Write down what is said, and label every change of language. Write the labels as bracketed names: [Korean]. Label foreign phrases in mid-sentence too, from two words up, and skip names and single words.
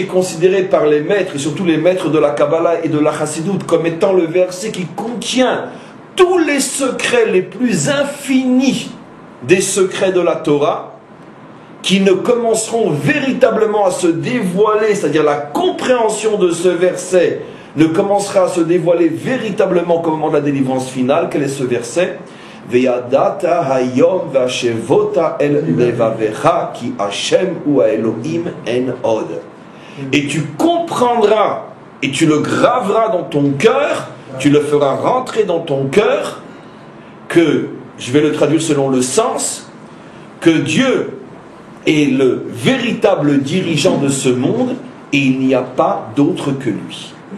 [French] est considéré par les maîtres, et surtout les maîtres de la Kabbalah et de la Chassidoute, comme étant le verset qui contient tous les secrets les plus infinis des secrets de la Torah, qui ne commenceront véritablement à se dévoiler, c'est-à-dire la compréhension de ce verset ne commencera à se dévoiler véritablement au moment de la délivrance finale. Quel est ce verset? [Hebrew] וידעת היום והשבות אל לבבך כי השם הוא האלוהים אין עוד. [French] Et tu comprendras et tu le graveras dans ton cœur, tu le feras rentrer dans ton cœur, que, je vais le traduire selon le sens, que Dieu est le véritable dirigeant de ce monde et il n'y a pas d'autre que lui.